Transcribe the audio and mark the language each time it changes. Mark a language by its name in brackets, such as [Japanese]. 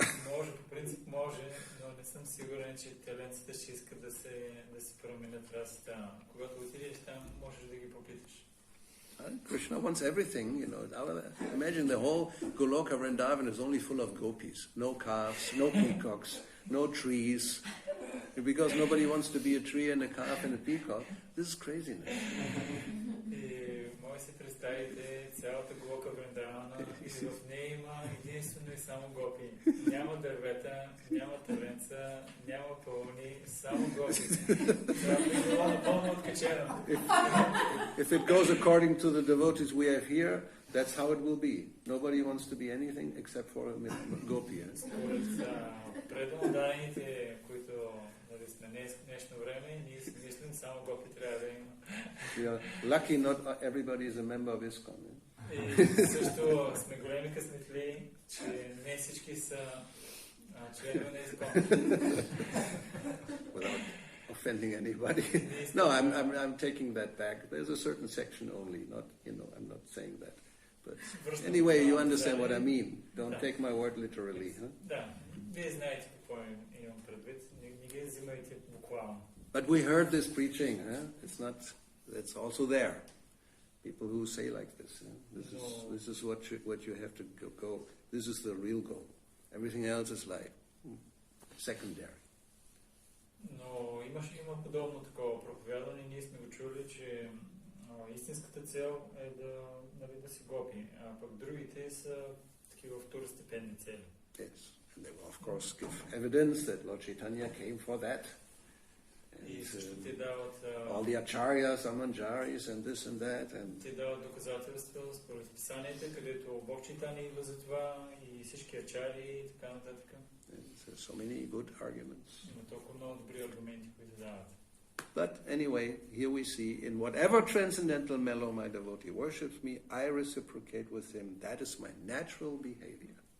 [Bulgarian] Може, по принцип може, но не съм сигурен, че теленците ще искат да се променят расата. Когато отидеш там, можеш да ги попиташ. [English] Krishna wants everything, Imagine the whole Goloka Vrindavan is only full of gopis. No calves, no peacocks, no trees. Because nobody wants to be a tree and a calf and a peacock. This is craziness. [Bulgarian] Може да си представите цялата Голока Вриндавана и в нея има единствено и само гопи. Няма дървета, няма таленца, няма пълни, само гопи. Това е било напълно откачено. [English] If it goes according to the devotees we have here, that's how it will be. Nobody wants to be anything except for a gopi. [Bulgarian] Според преданно дадените, които сме днешно време, ние си мислим само гопи трябва да има. [English] We are lucky not everybody is a member of ISKCON. [Bulgarian] И също сме големи късметли, че не всички са членове на ISKCON. [English] Without offending anybody. No, I'm taking that back. There's a certain section only, not, I'm not saying that. But anyway, you understand what I mean. Don't take my word literally. Huh? [Bulgarian] Да, вие знаете какво имам предвид. Не ги взимайте буквално. [English] But we heard this preaching. It's also there. People who say like this. This is what you have to go. This is the real goal. Everything else is like secondary. [Bulgarian] Но има подобно такова проповядване. Ние сме го чули, че истинската цел е да си гопи, а пък другите са такива второстепенни цели. [English] Yes, and they will of course give evidence that Lord Chaitanya came for that. [Bulgarian] И също те дават [English] all the acharyas, amanjaris, and this and that, and [Bulgarian] те дават доказателства според писанията, където Бог Чайтания идва за това и всички ачари и така нататък. [English] So many good arguments. [Bulgarian] Има толкова много добри аргументи, които дават. [English] But anyway, here we see, in whatever transcendental mellow my devotee worships me, I reciprocate with him. That is my natural behavior.